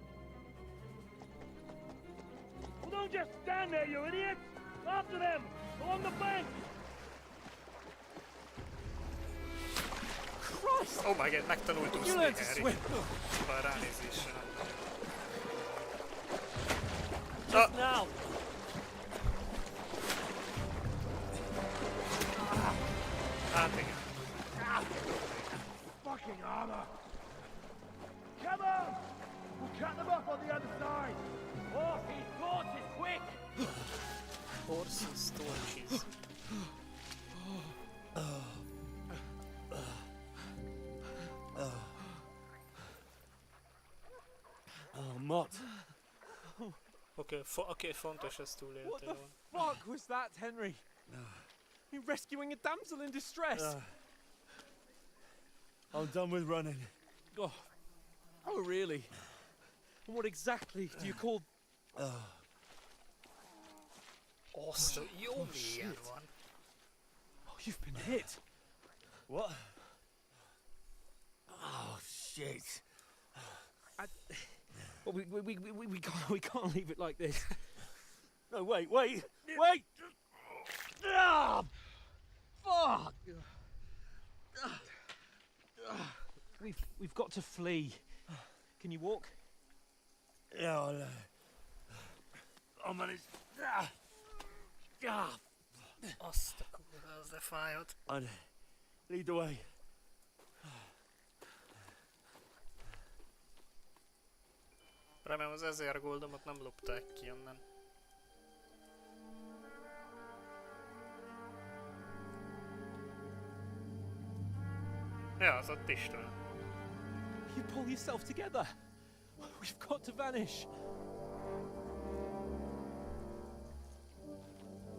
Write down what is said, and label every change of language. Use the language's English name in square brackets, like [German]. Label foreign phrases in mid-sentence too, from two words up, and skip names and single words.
[English] Well, don't just stand there, you idiots! After them! Along the bank! Christ! Oh my God, megtanult You [Hungarian] úszni, [English] learned to Harry. swim. [Hungarian] Bár ránézésre nem nagyon. [English] Just now. [Hungarian] Hát igen. [English] Fucking armor! Come on! We'll cut them up on the other side! Oh, these horses, quick! Horses, torches. Oh, Mott. [Hungarian] Oké, fontos, ezt túlélte. [English] What the [Hungarian] Jó. [English] fuck was that, Henry? You rescuing a damsel in distress. I'm done with running. Oh, really? And what exactly do you call... [Hungarian] Azt, jó mélyen van. [English] Oh, you've been hit. What? Oh, shit. Well, we can't leave it like this. No, wait! Ah! Fuck! We've got to flee. Can you walk? Yeah, I'll manage. [Hungarian] Azt a kurva, az de fájhat. [English] I'd lead the way. [Hungarian] Remélem az 1000 goldomat nem lopták ki onnan. Ja, az ott István. [English] You pull yourself together. We've got to vanish.